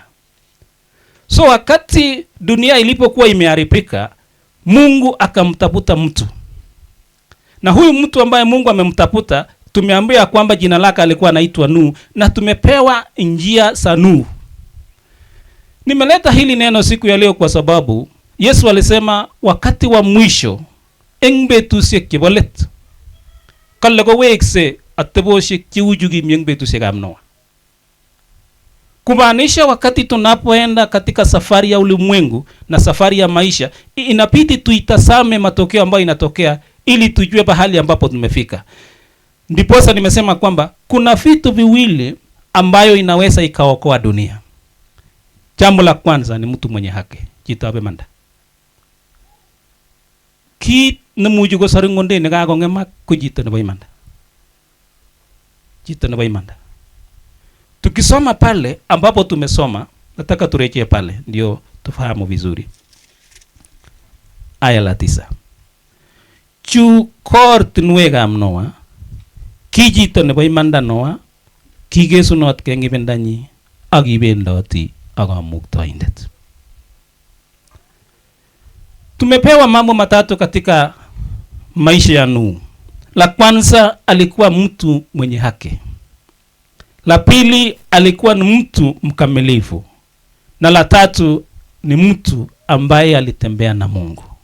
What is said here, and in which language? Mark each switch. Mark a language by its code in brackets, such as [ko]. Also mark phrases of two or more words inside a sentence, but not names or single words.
[sw] So wakati dunia ilipokuwa imeharibika, Mungu akamtafuta mtu. Na huyu mtu ambaye Mungu amemtafuta, tumeambiwa kwamba jina lake alikuwa anaitwa Nuhu na tumepewa njia za Nuhu. Nimeleta hili neno siku ya leo kwa sababu Yesu alisema wakati wa mwisho [kln] eng betusiek chebo let kale kowekse atebosiek cheuchu kimyeng betusiekab Noa. [sw] Kumaanisha wakati tunapoenda katika safari ya ulimwengu na safari ya maisha, inabidi tuitazame matokeo ambayo inatokea ili tujue pahali ambapo tumefika. Ndiposa nimesema kwamba kuna vitu viwili ambayo inaweza ikaokoa dunia. Jambo la kwanza ni mtu mwenye haki, [kln] jitabe manda. Kit nemuju ko saringonde ne kakongemak ko jito nebo imanda. Jito nebo imanda. [sw] Tukisoma pale ambapo tumesoma, nataka turejee pale ndio tufahamu vizuri. Aya la 9. [kln] Chu kortinwekab Noa, ki jito nebo imanda Noa, kigesunot ke ngibendanyi ak ibendoti ak kamuktoindet. [sw] Tumepewa mambo matatu katika maisha ya Nuhu. La kwanza alikuwa mtu mwenye haki. La pili alikuwa ni mtu mkamilifu. Na la tatu ni mtu ambaye alitembea na Mungu.